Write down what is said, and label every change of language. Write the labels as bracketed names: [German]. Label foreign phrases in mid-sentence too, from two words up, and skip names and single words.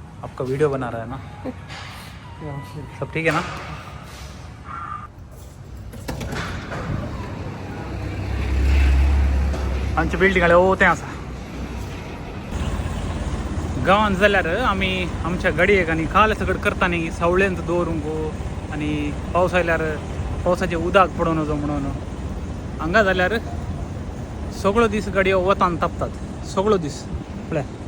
[Hindi] आपका वीडियो बना रहा है ना, सब ठीक है ना? [Konkani] आमची बिल्डिंग ओ तें आसा गांवांत जाल्यार आमी आमच्या गाडयेक आनी खाल सगळं करता न्ही सावळेंत दवरूंक आनी पावस आयल्यार पावसाचें उदक पडूं नजो म्हणून हांगा जाल्यार सगळो दीस गाडयो वतान तापतात सगळो दीस पळय.